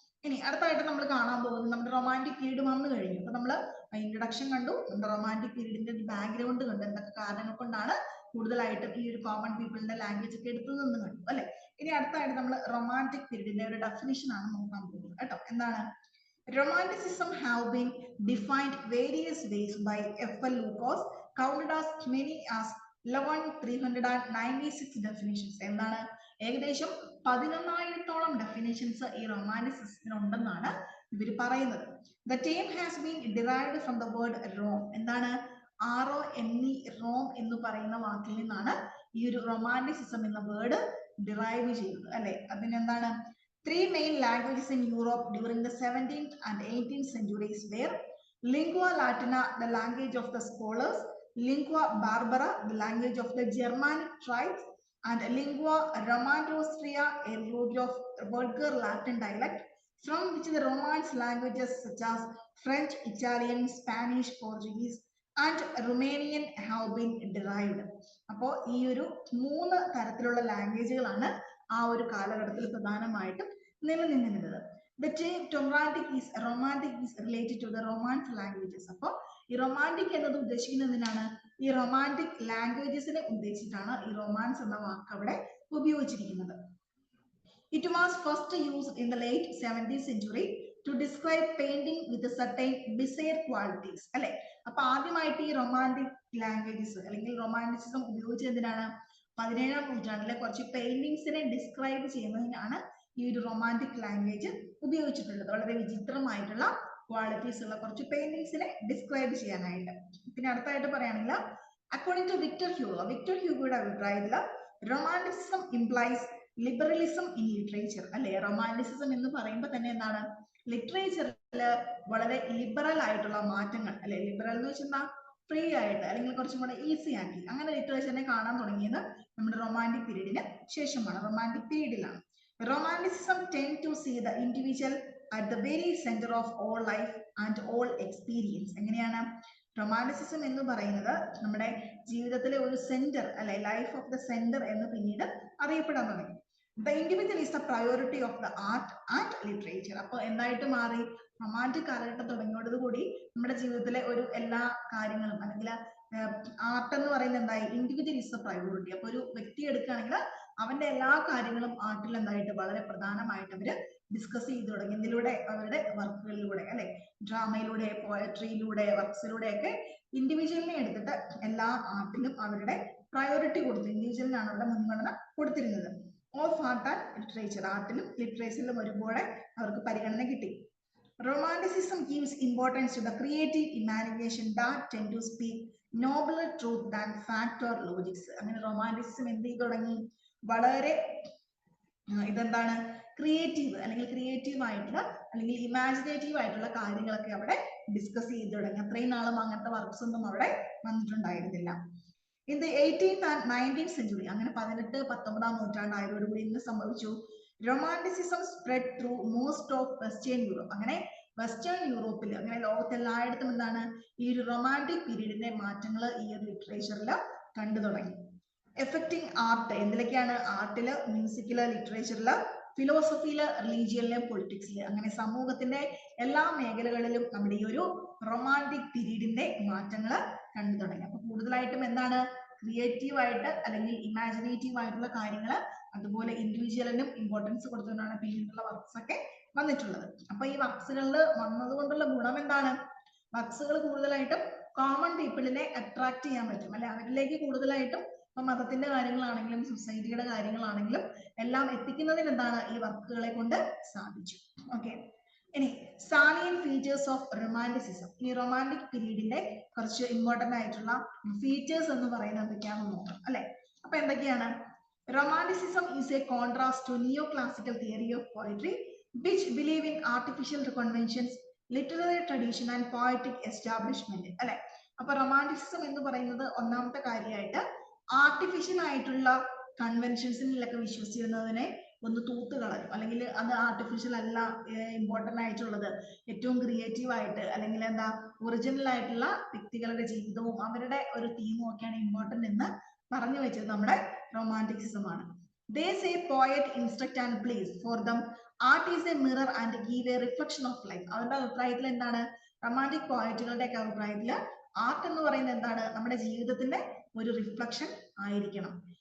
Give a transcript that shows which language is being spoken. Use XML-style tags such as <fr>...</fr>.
<ml>ഇനി അടുത്തായിട്ട് നമ്മൾ കാണാൻ പോകുന്നത് നമ്മുടെ റൊമാൻറ്റിക് പീരീഡ് വന്നു കഴിഞ്ഞു. അപ്പൊ നമ്മൾ ഇൻട്രൊഡക്ഷൻ കണ്ടു, നമ്മുടെ റൊമാൻറ്റിക് പീരീഡിന്റെ ബാക്ക്ഗ്രൗണ്ട് കണ്ടു, എന്തൊക്കെ കാരണങ്ങൾ കൊണ്ടാണ് കൂടുതലായിട്ടും ഈ ഒരു കോമൺ പീപ്പിളിന്റെ ലാംഗ്വേജ് ഒക്കെ എടുത്തതെന്ന് കണ്ടു അല്ലെ. ഇനി അടുത്തായിട്ട് നമ്മൾ റൊമാൻറ്റിക് പീരീഡിന്റെ ഒരു ഡെഫിനിഷൻ ആണ് നോക്കാൻ പോകുന്നത് കേട്ടോ. എന്താണ്?</ml> <en>Romanticism have been defined various ways by F.L. Lucas, counted as many as 11,396 definitions.</en> <ml>എന്താണ്? ഏകദേശം 11,000-ഓളം ഡെഫിനിഷൻസ് ഈ റൊമാൻറ്റിസിസത്തിന് ഉണ്ടെന്നാണ് ഇവർ പറയുന്നത്.</ml> <en>The term has been derived from the word Rome.</en> <ml>എന്താണ്? ROME, റോം എന്ന് പറയുന്ന വാക്കിൽ നിന്നാണ് ഈ ഒരു റൊമാൻറ്റിസിസം എന്ന വേർഡ് ഡിറൈവ് ചെയ്തത് അല്ലെ. അതിനെന്താണ്?</ml> <en>Three main languages in Europe during the 17th and 18th centuries were lingua latina, the language of the scholars, lingua barbara, the language of the Germanic tribes, and lingua romanostraea, a language of vulgar Latin dialect, from which the Romance languages such as French, Italian, Spanish, Portuguese, and Romanian have been derived.</en> <ml>അപ്പോൾ ഈ ഒരു 3 തരത്തിലുള്ള ലാംഗ്വേജുകളാണ് ആ ഒരു കാലഘട്ടത്തിൽ പ്രധാനമായിട്ടും നിലനിന്നിരുന്നത്.</ml> <en>The term romantic is related to the Romance languages.</en> <ml>അപ്പോൾ ഈ റൊമാൻറ്റിക് എന്നത് ഉദ്ദേശിക്കുന്നതിനാണ് ഈ റൊമാൻറ്റിക് ലാംഗ്വേജസിനെ ഉദ്ദേശിച്ചിട്ടാണ് ഈ റൊമാൻസ് എന്ന വാക്ക് അവിടെ ഉപയോഗിച്ചിരിക്കുന്നത്.</ml> <en>It was first used in the late 17th century to describe painting with a certain bizarre qualities.</en> <ml>അല്ലെ, അപ്പൊ ആദ്യമായിട്ട് ഈ റൊമാൻറ്റിക് ലാംഗ്വേജസ് അല്ലെങ്കിൽ റൊമാൻറ്റിസിസം ഉപയോഗിച്ചത് എന്തിനാണ്? 17ാം നൂറ്റാണ്ടിലെ കുറച്ച് പെയിന്റിങ്സിനെ ഡിസ്ക്രൈബ് ചെയ്യുന്നതിനാണ് ഈ ഒരു റൊമാൻറ്റിക് ലാംഗ്വേജ് ഉപയോഗിച്ചിട്ടുള്ളത്. വളരെ വിചിത്രമായിട്ടുള്ള ക്വാളിറ്റീസ് ഉള്ള കുറച്ച് പെയിന്റിങ്സിനെ ഡിസ്ക്രൈബ് ചെയ്യാനായിട്ട്. പിന്നെ അടുത്തായിട്ട് പറയുകയാണെങ്കിൽ അക്കോർഡിംഗ് ടു വിക്ടർ ഹ്യൂഗോയുടെ അഭിപ്രായത്തിൽ</ml> <en>Romanticism implies liberalism in literature.</en> <ml>അല്ലെ, റൊമാൻറ്റിസിസം എന്ന് പറയുമ്പോൾ തന്നെ എന്താണ്? ലിറ്ററേച്ചറിൽ വളരെ ലിബറൽ ആയിട്ടുള്ള മാറ്റങ്ങൾ, അല്ലെ, ലിബറൽ എന്ന് വെച്ചാൽ ഫ്രീ ആയിട്ട് അല്ലെങ്കിൽ കുറച്ചും കൂടെ ഈസി ആക്കി അങ്ങനെ ലിറ്ററേച്ചറിനെ കാണാൻ തുടങ്ങിയത് നമ്മുടെ റൊമാൻറ്റിക് പീരീഡിന് ശേഷമാണ്, romantic പീരീഡിലാണ്.</ml> <en>Romanticism tend to see the individual at the very center of all life and all experience.</en> <ml>എങ്ങനെയാണ് റൊമാൻറ്റിസിസം എന്ന് പറയുന്നത്? നമ്മുടെ ജീവിതത്തിലെ ഒരു സെന്റർ, അല്ലെ,</ml> <en>life of the centre</en> <ml>എന്ന് പിന്നീട് അറിയപ്പെടാൻ തുടങ്ങി.</ml> <en>The individual is the priority of the art and literature.</en> <ml>അപ്പോൾ എന്തായിട്ട് മാറി? റൊമാൻറ്റിക് കാലഘട്ടം തുടങ്ങിയോടുകൂടി നമ്മുടെ ജീവിതത്തിലെ ഒരു എല്ലാ കാര്യങ്ങളും അല്ലെങ്കിൽ ആർട്ട് എന്ന് പറയുന്നത് എന്തായി?</ml> <en>Individual is the priority.</en> <ml>അപ്പൊ ഒരു വ്യക്തി എടുക്കുകയാണെങ്കിൽ അവന്റെ എല്ലാ കാര്യങ്ങളും ആർട്ടിൽ എന്തായിട്ട് വളരെ പ്രധാനമായിട്ട് അവര് ഡിസ്കസ് ചെയ്തു തുടങ്ങി. ഇതിലൂടെ അവരുടെ വർക്കുകളിലൂടെ, അല്ലെ, ഡ്രാമയിലൂടെ, പോയട്രിയിലൂടെ, വർക്സിലൂടെ ഒക്കെ ഇൻഡിവിജ്വലിനെ എടുത്തിട്ട് എല്ലാ ആർട്ടിലും അവരുടെ പ്രയോറിറ്റി കൊടുത്തു. ഇൻഡിവിജ്വലിനാണ് അവിടെ മുൻഗണന കൊടുത്തിരുന്നത്.</ml> <en>of art and literature,</en> <ml>ആർട്ടിലും ലിറ്ററേച്ചറിലും ഒരുപോലെ അവർക്ക് പരിഗണന കിട്ടി.</ml> <en>Romanticism gives importance to the creative imagination that tend to speak nobler truth than fact or logics.</en> <ml>അങ്ങനെ റൊമാൻറ്റിസിസം എന്ത് ചെയ്തു തുടങ്ങി? വളരെ ഇതെന്താണ്? ക്രിയേറ്റീവ് അല്ലെങ്കിൽ ക്രിയേറ്റീവ് ആയിട്ടുള്ള അല്ലെങ്കിൽ ഇമാജിനേറ്റീവ് ആയിട്ടുള്ള കാര്യങ്ങളൊക്കെ അവിടെ ഡിസ്കസ് ചെയ്തു തുടങ്ങി. അത്രയും നാളും അങ്ങനത്തെ വർക്ക്സ് ഒന്നും അവിടെ വന്നിട്ടുണ്ടായിരുന്നില്ല.</ml> <en>In the 18th and 19th century,</en> <ml>അങ്ങനെ 18, 19 നൂറ്റാണ്ടായതോടുകൂടി ഇന്ന് സംഭവിച്ചു.</ml> <en>Romanticism spread through most of western Europe.</en> <ml>അങ്ങനെ വെസ്റ്റേൺ യൂറോപ്പിൽ, അങ്ങനെ ലോകത്തെല്ലായിടത്തും എന്താണ് ഈ ഒരു റൊമാൻറ്റിക് പീരീഡിന്റെ മാറ്റങ്ങൾ ഈ ഒരു ലിറ്ററേച്ചറിൽ കണ്ടു തുടങ്ങി. Affecting art, എന്തിലൊക്കെയാണ്? ആർട്ടില്, മ്യൂസിക്കില്, ലിറ്ററേച്ചറില്, ഫിലോസഫിയില്, റിലീജിയനില്, പൊളിറ്റിക്സില്, അങ്ങനെ സമൂഹത്തിന്റെ എല്ലാ മേഖലകളിലും നമ്മുടെ ഈ ഒരു റൊമാൻറ്റിക് പീരീഡിന്റെ മാറ്റങ്ങൾ കണ്ടു തുടങ്ങി. അപ്പൊ കൂടുതലായിട്ടും എന്താണ്? ക്രിയേറ്റീവ് ആയിട്ട് അല്ലെങ്കിൽ ഇമാജിനേറ്റീവ് ആയിട്ടുള്ള കാര്യങ്ങൾ, അതുപോലെ ഇൻഡിവിജ്വലിനും ഇമ്പോർട്ടൻസ് കൊടുത്തുകൊണ്ടാണ് പിന്നീടുള്ള വർക്ക്സ് ഒക്കെ വന്നിട്ടുള്ളത്. അപ്പൊ ഈ വർക്ക്സുകളിൽ വന്നതുകൊണ്ടുള്ള ഗുണം എന്താണ്? വർക്ക്സുകൾ കൂടുതലായിട്ടും കോമൺ പീപ്പിളിനെ അട്രാക്ട് ചെയ്യാൻ പറ്റും, അല്ലെ, അവരിലേക്ക് കൂടുതലായിട്ടും ഇപ്പൊ മതത്തിന്റെ കാര്യങ്ങളാണെങ്കിലും സൊസൈറ്റിയുടെ കാര്യങ്ങളാണെങ്കിലും എല്ലാം എത്തിക്കുന്നതിന് എന്താണ്? ഈ വർക്കുകളെ കൊണ്ട് സാധിച്ചു. ഓക്കെ, ഇനി</ml> <en>Salient features of romanticism.</en> <ml>ഈ റൊമാൻറ്റിക് പീരീഡിന്റെ കുറച്ച് ഇമ്പോർട്ടന്റ് ആയിട്ടുള്ള ഫീച്ചേഴ്സ് എന്ന് പറയുന്നത് എന്തൊക്കെയാണെന്ന് നോക്കാം, അല്ലെ. അപ്പൊ എന്തൊക്കെയാണ്?</ml> <en>Romanticism is a contrast to neoclassical theory of poetry, which believe in artificial conventions, literary tradition and poetic establishment.</en> <ml>അല്ലെ, അപ്പൊ റൊമാൻറ്റിസിസം എന്ന് പറയുന്നത് ഒന്നാമത്തെ കാര്യമായിട്ട് ആർട്ടിഫിഷ്യൽ ആയിട്ടുള്ള കൺവെൻഷൻസിലൊക്കെ വിശ്വസിച്ചിരുന്നതിനെ ഒന്ന് തൂത്തുകളയും, അല്ലെങ്കിൽ അത് ആർട്ടിഫിഷ്യൽ അല്ല, ഇമ്പോർട്ടന്റ് ആയിട്ടുള്ളത് ഏറ്റവും ക്രിയേറ്റീവ് ആയിട്ട് അല്ലെങ്കിൽ എന്താ ഒറിജിനൽ ആയിട്ടുള്ള വ്യക്തികളുടെ ജീവിതവും അവരുടെ ഒരു തീമും ഒക്കെയാണ് ഇമ്പോർട്ടന്റ് എന്ന് പറഞ്ഞു വെച്ചത് നമ്മുടെ റൊമാൻറ്റിസിസം ആണ്.</ml> <en>They say poet instruct and please, for them art is a mirror and give a reflection of life.</en> <ml>അവരുടെ അഭിപ്രായത്തിൽ എന്താണ്? റൊമാൻറ്റിക് പോയറ്റുകളുടെ ഒക്കെ അഭിപ്രായത്തിൽ ആർട്ട് എന്ന് പറയുന്നത് എന്താണ്? നമ്മുടെ ജീവിതത്തിന്റെ ഒരു റിഫ്ലക്ഷൻ ആയിരിക്കണം.</ml>